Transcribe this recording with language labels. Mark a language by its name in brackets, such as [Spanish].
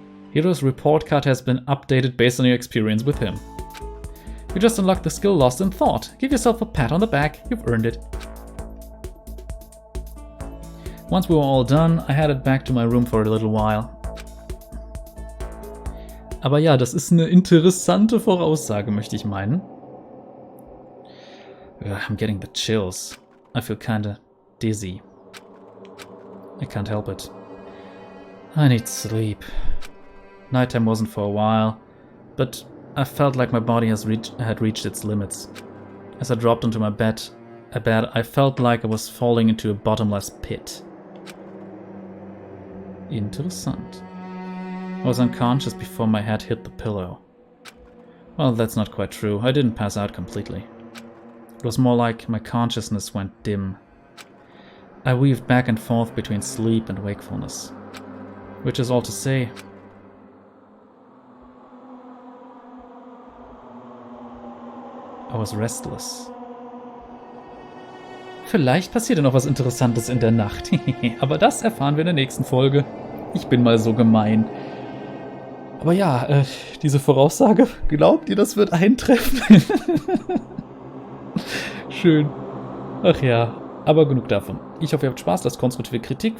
[English] Hero's report card has been updated based on your experience with him. You just unlocked the skill Lost in Thought. Give yourself a pat on the back, you've earned it. Once we were all done, I headed back to my room for a little while. [German] Aber ja, das ist eine interessante Voraussage, möchte ich meinen. [English] I'm getting the chills. I feel kinda dizzy. I can't help it. I need sleep. Nighttime wasn't for a while, but I felt like my body had reached its limits. As I dropped onto my bed, I felt like I was falling into a bottomless pit. [German] Interessant. [English] I was unconscious before my head hit the pillow. Well, that's not quite true. I didn't pass out completely. It was more like my consciousness went dim. I weaved back and forth between sleep and wakefulness. Which is all to say, I was restless. [German] Vielleicht passiert ja noch was Interessantes in der Nacht. Aber das erfahren wir in der nächsten Folge. Ich bin mal so gemein. Aber ja, diese Voraussage, glaubt ihr, das wird eintreffen? Schön. Ach ja, aber genug davon. Ich hoffe, ihr habt Spaß, lasst konstruktive Kritik.